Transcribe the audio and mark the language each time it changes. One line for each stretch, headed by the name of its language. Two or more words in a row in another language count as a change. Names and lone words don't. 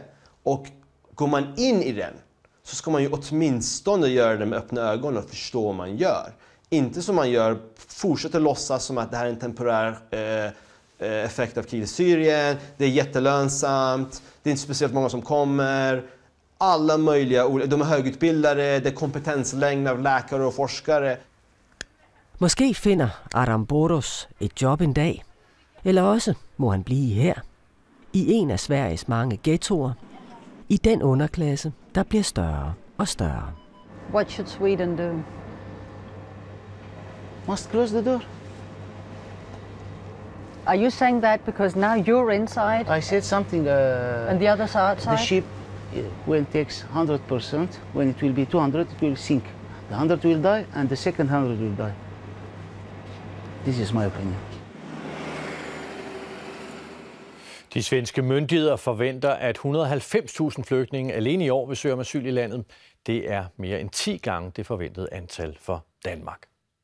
Swedish: Och går man in i den så ska man ju åtminstone göra det med öppna ögon och förstå vad man gör. Inte som man gör, fortsätter låtsas som att det här är en temporär effekt av kriget i Syrien. Det är jättelönsamt, det är inte speciellt många som kommer. Alla möjliga, de är högutbildade, det är kompetenslängd av läkare och forskare.
Danish: Måske finder Adam Boros et job en dag. Eller også må han blive her, i en af Sveriges mange ghettoer, i den underklasse, der bliver større og større.
English: What should Sweden do? Must close the door. Are you saying that because now you're inside I said something. and the others are outside? The ship will take 100%. When it will be 200, it will sink. The 100 will die, and the second 100 will die. This is my opinion.
Danish: De svenske myndigheder forventer, at 190.000 flygtninge alene i år vil søge om asyl i landet. Det er mere end 10 gange det forventede antal for Danmark.